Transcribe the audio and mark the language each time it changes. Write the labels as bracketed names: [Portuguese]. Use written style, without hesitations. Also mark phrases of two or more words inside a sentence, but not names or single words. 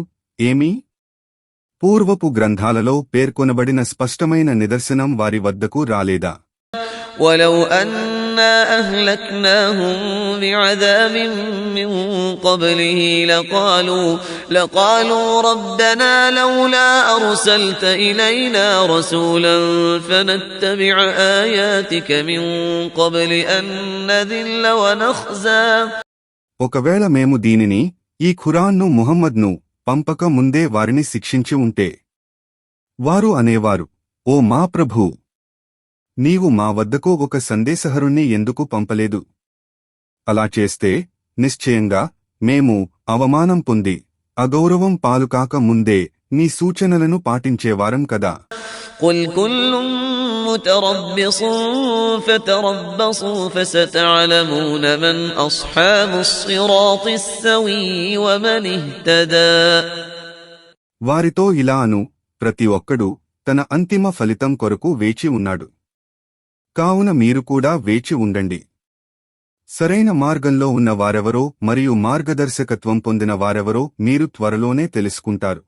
[Telugu] ఏమీ పూర్వపు గ్రంథాలలో పేర్కొనబడిన స్పష్టమైన నిదర్శనం వారి వద్దకు రాలేదా? [Arabic] ولو أنا أهلكناهم بعذاب من قبله لقالوا ربنا لولا أرسلت إلينا رسولا فنتبع آياتك من قبل أن نذل ونخزى. [Telugu] ఒకవేళ మేము దీనిని ఈ ఖురాన్ను ముహమ్మద్ను పంపక ముందే వారిని శిక్షించి ఉంటే వారు అనేవారు, ఓ మా ప్రభూ, నీవు మా వద్దకు ఒక సందేశహరుణ్ణి ఎందుకు పంపలేదు? అలా చేస్తే నిశ్చయంగా మేము అవమానం పొంది అగౌరవం పాలుకాక ముందే నీ సూచనలను పాటించేవారం కదా. [Arabic] قل كل متربص فتربصوا فستعلمون من أصحاب الصراط السوي ومن اهتدى. [Telugu] వారితో ఇలా అను, ప్రతి ఒక్కడూ తన అంతిమ ఫలితం కొరకు వేచి ఉన్నాడు. కావున మీరు కూడా వేచి ఉండండి. సరైన మార్గంలో ఉన్న వారెవరో మరియు మార్గదర్శకత్వం పొందిన వారెవరో మీరు త్వరలోనే తెలుసుకుంటారు.